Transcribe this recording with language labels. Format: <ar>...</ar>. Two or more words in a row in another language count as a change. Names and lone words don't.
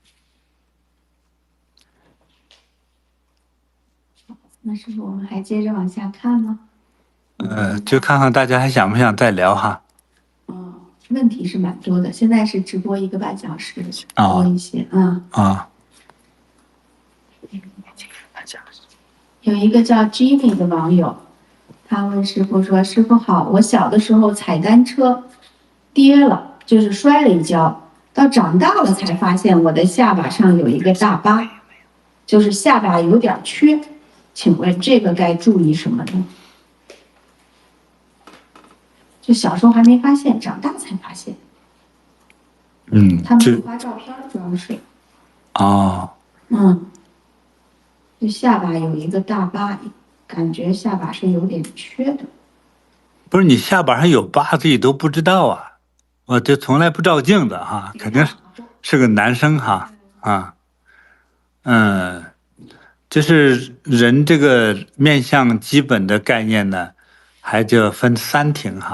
<zh>那是不是我們還接着往下看嗎？就看看大家還想不想再聊哈。問題是蠻多的，現在是直播1個半小時，多一些有一個叫 Jimmy 的網友，他問師父說：“師父好，我小的時候踩單車跌了，就是摔了一跤，到長大了才發現我的下巴上有一個大疤，就是下巴有點缺，請問這個該注意什麼呢？” 就小時候還沒發現，長大才發現。他們有發照片，主要是。就下巴有一個大疤，感覺下巴是有點缺的。不是你下巴上有疤，自己都不知道啊？我就從來不照鏡子哈，肯定是個男生哈就是人這個面相基本的概念呢，還就分3庭哈。</zh>